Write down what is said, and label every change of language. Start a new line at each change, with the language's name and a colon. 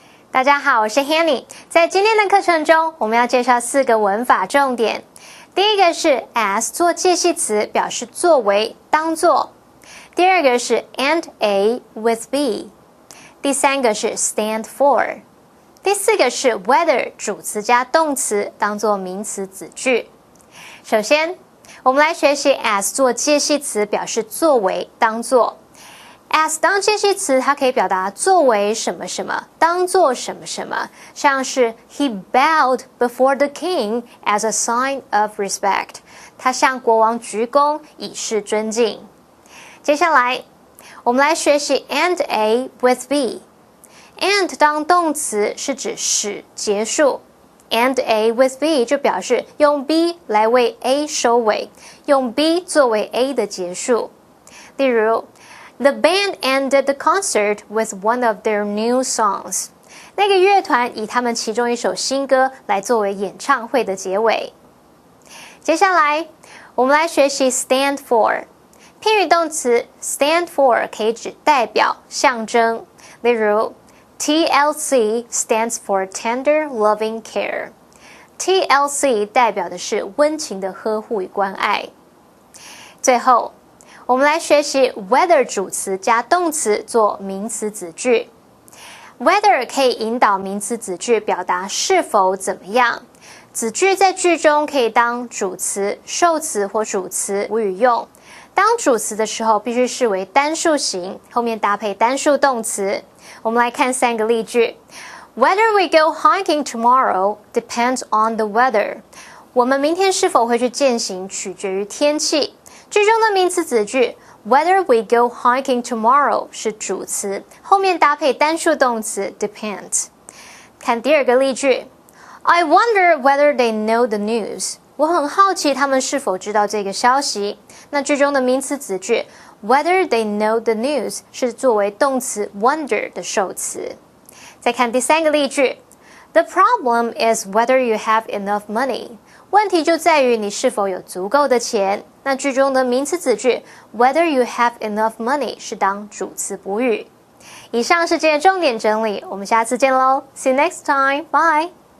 Chinese: 大家好，我是 Hanny。在今天的课程中，我们要介绍4个文法重点。第一个是 as 做介系词，表示作为、当作。第二个是 and A with B。 第三个是 stand for。第四个是 whether 主词加动词，当作名词子句。首先，我们来学习 as 做介系词，表示作为、当作。 as 当介系词，它可以表达作为什么什么，当作什么什么，像是
English: He bowed before the king as a sign of respect。
Chinese: 他向国王鞠躬，以示尊敬。接下来，我们来学习 and A with B。and 当动词是指使结束。 and A with B 就表示用 B 来为 A 收尾，用 B 作为 A 的结束。例如
English: The band ended the concert with one of their new songs.
Chinese: 那个乐团以他们其中一首新歌来作为演唱会的结尾。接下来，我们来学习 stand for。片语动词 stand for 可以指代表、象征。例如
English: TLC stands for Tender Loving Care。
Chinese: TLC 代表的是温情的呵护与关爱。最后，我们来学习 whether 主词加动词做名词子句。 whether 可以引导名词子句表达是否怎么样。子句在句中可以当主词、受词或主词补语用。当主词的时候必须视为单数型，后面搭配单数动词。我们来看3个例句。
English: Whether we go hiking tomorrow depends on the weather.
Chinese: 我们明天是否会去健行取决于天气。句中的名词子句
English: Whether we go hiking tomorrow
Chinese: 是主词，后面搭配单数动词 depends。看第2个例句
English: I wonder whether they know the news.
Chinese: 我很好奇他们是否知道这个消息。那句中的名词子句
English: Whether they know the news
Chinese: 是作为动词 wonder 的受词。再看第3个例句
English: The problem is whether you have enough money.
Chinese: 问题就在于你是否有足够的钱。那句中的名词子句
English: Whether you have enough money
Chinese: 是当主词补语。以上是今天的重点整理，我们下次见喽
English: See you next time, bye。